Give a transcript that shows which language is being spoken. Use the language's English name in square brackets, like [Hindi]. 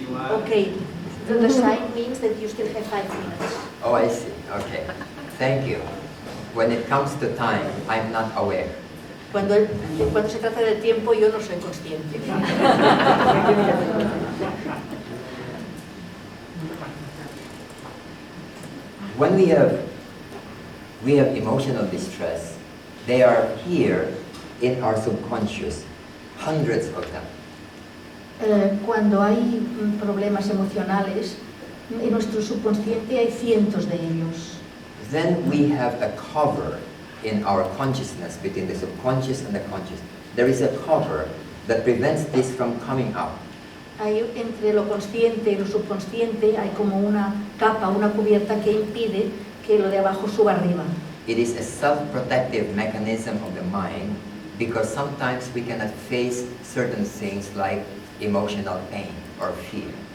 [English] Okay, the sign means that you still have 5 minutes. oh, I see. Okay, thank you. When it comes to time, I'm not aware. [Spanish] Cuando se trata del tiempo, yo no soy consciente. [English] When we have emotional distress, they are here in our subconscious, hundreds of them. [Spanish] Cuando hay problemas emocionales, en nuestro subconsciente hay cientos de ellos. [English] Then we have a cover in our consciousness between the subconscious and the conscious. There is a cover that prevents this from coming out. [Spanish] Hay, entre lo consciente y lo subconsciente hay como una capa, una cubierta que impide que lo de abajo suba arriba. [English] It is a self-protective mechanism of the mind because sometimes we cannot face certain things like emotional pain or fear.